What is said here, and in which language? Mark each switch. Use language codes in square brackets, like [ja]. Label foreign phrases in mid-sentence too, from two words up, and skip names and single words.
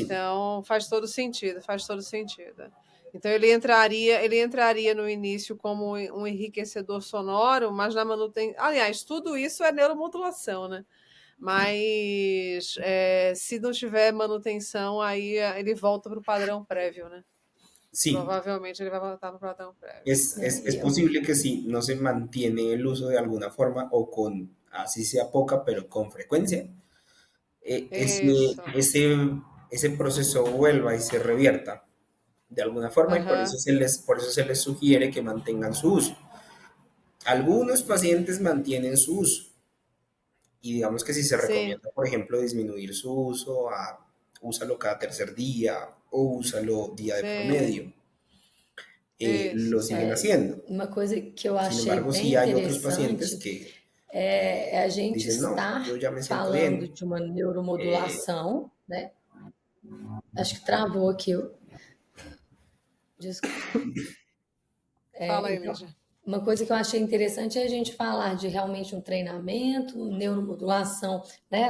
[pt] Então, faz todo sentido, faz todo sentido. Então, ele entraria no início como um enriquecedor sonoro, mas na manutenção... Aliás, tudo isso é neuromodulação, né? Mas se não tiver manutenção, aí ele volta para o padrão prévio, né? [es] Sí, [pt] Provavelmente ele vai voltar para o padrão prévio. [es] es posible que si no se mantiene el uso de alguna forma o con, así sea poca, pero con frecuencia, [pt] Isso. [es] ese proceso vuelva y se revierta de alguna forma y Aham. por eso se les sugiere que mantengan su uso. Algunos pacientes mantienen su uso y digamos que si se [pt] Sim. [es] recomienda, por ejemplo, disminuir su uso a úsalo cada tercer día o úsalo día de por [pt] Sim. [es] medio, [pt] Isso, [es] lo [pt] sim. [es] siguen haciendo. [pt] Uma coisa que eu [es] Sin [pt] achei [es] embargo, [pt] bem [es] sí hay otros pacientes [pt] interessante que é a gente [es] dicen, no, yo [pt] estar [es] ya me siento [pt] falando [es] bien. [pt] de uma neuromodulação, né? Acho que travou aqui. Desculpa. Fala aí, Então, Lígia. uma coisa que eu achei interessante é a gente falar de realmente um treinamento, neuromodulação, né?